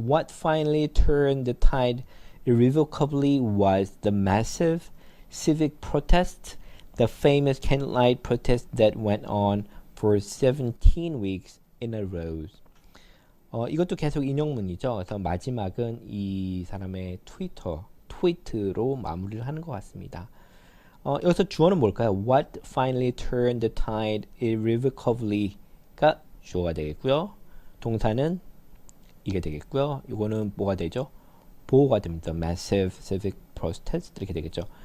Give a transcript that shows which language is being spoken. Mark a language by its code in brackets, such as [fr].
[en] What finally turned the tide irrevocably was the massive civic protest, the famous candlelight protest that went on for 17 weeks in a row. [ko] 이것도 계속 인용문이죠. 그래서 마지막은 이 사람의 트위트로 마무리를 하는 것 같습니다. 여기서 주어는 뭘까요? [en] What finally turned the tide irrevocably가 [ko] 주어가 되겠고요. 동사는 이게 되겠고요. 이거는 뭐가 되죠? 보호가 됩니다. [en] Massive civic protest [ko] 이렇게 되겠죠.